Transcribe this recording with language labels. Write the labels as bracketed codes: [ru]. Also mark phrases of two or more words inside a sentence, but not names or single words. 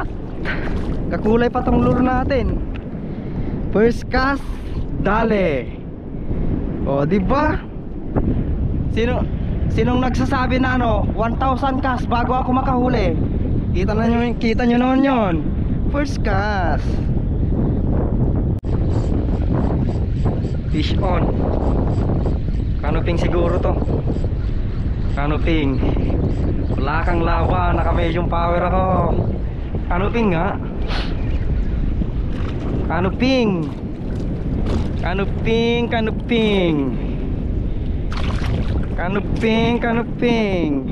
[tl] Kakulay pa tong lure natin. [en] First cast, dale. [tl] O, di ba? Sinong nagsasabi na 1,000 cast bago ako makahuli? Kita nyo naman yon. [en] First cast. Fish on. [tl] Canoping siguro to. Canoping. Wala kang laban, naka [en] medium power [tl] ako. Canoping nga. Canoping. Canoping, canoping. Canoping, canoping.